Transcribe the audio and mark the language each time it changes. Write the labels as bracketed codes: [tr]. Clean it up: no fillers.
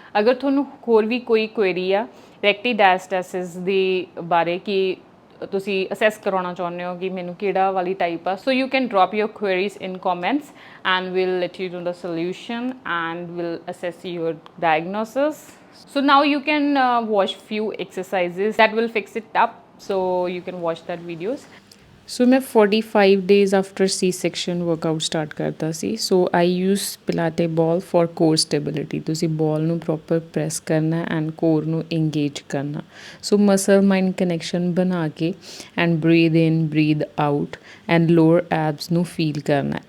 [pa] ਅਗਰ ਤੁਹਾਨੂੰ ਹੋਰ ਵੀ ਕੋਈ ਕੁਐਰੀ ਆ ਰੈਕਟੀ ਡਾਇਸਟੈਸਿਸ ਦੀ ਬਾਰੇ ਕਿ ਤੁਸੀਂ ਅਸੈਸ ਕਰਾਉਣਾ ਚਾਹੁੰਦੇ ਹੋ ਕਿ ਮੈਨੂੰ ਕਿਹੜਾ ਵਾਲੀ ਟਾਈਪ ਆ, [en] So you can drop your queries in comments and will let you know the solution and will assess your diagnosis. So now you can watch few exercises that will fix it up, so you can watch that videos. [pa] ਸੋ ਮੈਂ 45 days after ਸੀ section workout start ਕਰਤਾ ਸੀ। [en] So I use pilates ball for core stability. [pa] ਤੁਸੀਂ ਬਾਲ ਨੂੰ proper press ਕਰਨਾ and core ਨੂੰ engage ਕਰਨਾ। ਸੋ muscle mind connection ਬਣਾ ਕੇ and [en] breathe in breathe out [pa] and lower ਐਬਸ ਨੂੰ feel ਕਰਨਾ।